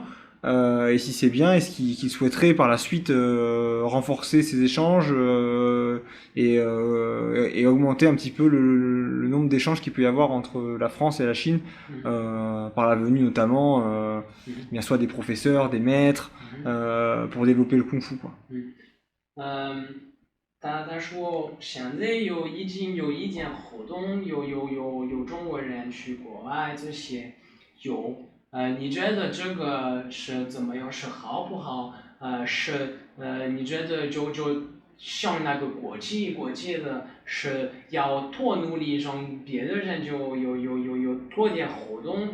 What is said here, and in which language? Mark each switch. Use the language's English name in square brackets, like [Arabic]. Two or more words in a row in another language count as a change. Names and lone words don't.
[French] Et si c'est bien, est-ce qu'il souhaiterait par la suite renforcer ces échanges et augmenter un petit peu le nombre d'échanges qu'il peut y avoir entre la France et la Chine par la venue notamment bien soit des professeurs, des maîtres pour développer le Kung Fu quoi. [Chinese] 他说现在已经有一件活动，有中国人去国外这些有，你觉得这个是怎么样？是好不好？你觉得就像那个国际的是要多努力，让别的人就有多点活动。